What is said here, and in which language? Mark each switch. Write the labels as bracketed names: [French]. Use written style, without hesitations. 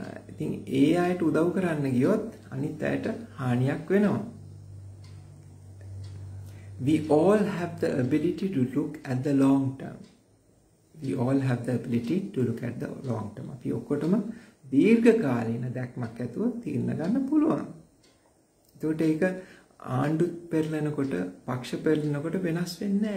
[Sinhala] ඉතින් ඒ අයට උදව් කරන්න ගියොත් අනිත් අයට හානියක් වෙනවා. [English] We all have the ability to look at the long term. We all have the ability to look at the long term. [Sinhala] අපි ඔක්කොටම දීර්ඝ කාලීන දැක්මක් ඇතුව තීරණ ගන්න පුළුවන්. ඒකට ඒක ආණ්ඩු පෙරලනකොට, පක්ෂ පෙරලනකොට වෙනස් වෙන්නේ නැහැ.